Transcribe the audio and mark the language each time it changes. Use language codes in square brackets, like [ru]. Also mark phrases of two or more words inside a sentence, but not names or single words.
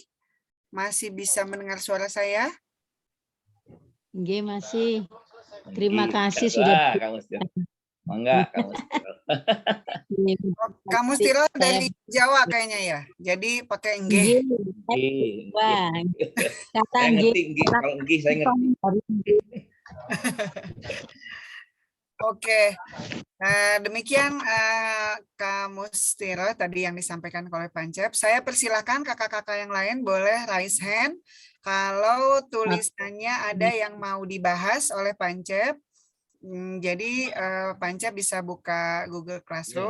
[id] Masih bisa mendengar suara saya? Nggih, masih. Terima kasih sudah. Enggak, kamu. Kamu Tiro dari Jawa kayaknya ya. Jadi pakai nggih. Wah, kata Saya nggih. ngerti, nggih. Kalau nggih saya ngerti. Oke, demikian Kak Mustiro tadi yang disampaikan oleh Pancep. Saya persilahkan kakak-kakak yang lain boleh raise hand. Kalau tulisannya ada yang mau dibahas oleh Pancep, jadi Pancep bisa buka Google Classroom.